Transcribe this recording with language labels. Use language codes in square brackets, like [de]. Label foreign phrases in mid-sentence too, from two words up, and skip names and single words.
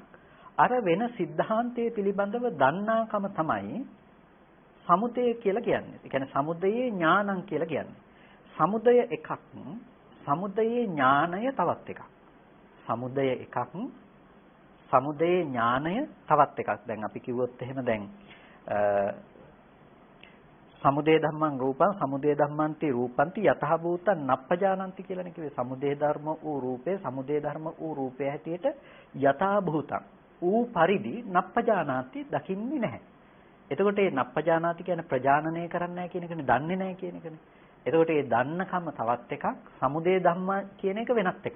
[si] අර වෙන સિદ્ધාන්තයේ පිළිබඳව දන්නාකම තමයි සමුදය කියලා කියන්නේ. ඒ කියන්නේ සමුදයේ ඥානං කියලා කියන්නේ. සමුදය එකක්, සමුදයේ ඥානය තවත් එකක්. සමුදයේ ඥානය තවත් එකක්. දැන් අපි කිව්වොත් එහෙම දැන් [pi] සමුදය ධම්මං රූපං සමුදය ධම්මන්ති රූපන්ති යතහ භූතං නප්පජානಂತಿ [si] කියලානේ කිව්වේ. සමුදය ධර්ම වූ රූපේ සමුදය ධර්ම වූ රූපය හැටියට [pi] යතහ භූතං [si] ඌ පරිදි නප්පජානාති දකින්නේ නැහැ. එතකොට මේ නප්පජානාති කියන්නේ ප්‍රජානනය කරන්නේ නැහැ කියන එකනේ, දන්නේ නැහැ කියන එකනේ. එතකොට මේ දන්නකම තවත් එකක්, [pi] සමුදය ධම්ම [si] කියන එක වෙනත් එකක්.